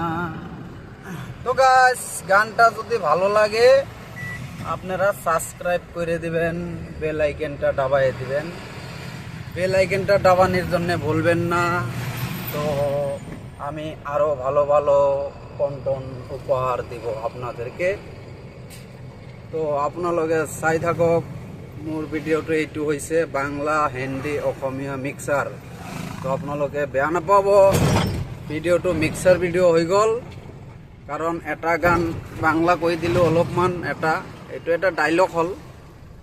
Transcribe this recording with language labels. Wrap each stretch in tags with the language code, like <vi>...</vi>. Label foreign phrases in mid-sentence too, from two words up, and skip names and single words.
<bn>তো গাইস গানটা যদি ভালো লাগে আপনারা সাবস্ক্রাইব করে দিবেন,</bn> <en>bell icon</en> <bn>দাবায় দিবেন।</bn> <en>bell icon</en> <bn>দাবানোর জন্য ভুলবেন না। তো আমি আরো ভালো ভালো কন্টেন্ট উপহার দিব আপনাদেরকে।</bn> <as>তো আপোনালোকে চাই থাকক। মোৰ ভিডিঅ'টো এইটো হৈছে বাংলা হিন্দী অসমীয়া মিক্সাৰ। তো আপোনালোকে বেয়া নাপাব, ভিডিঅ'টো</as> <en>mixer video'</en> <as>হৈ গ'ল। কাৰণ এটা গান বাংলা কৈ দিলোঁ অলপমান, এইটো এটা ডাইলগ হ'ল।</as>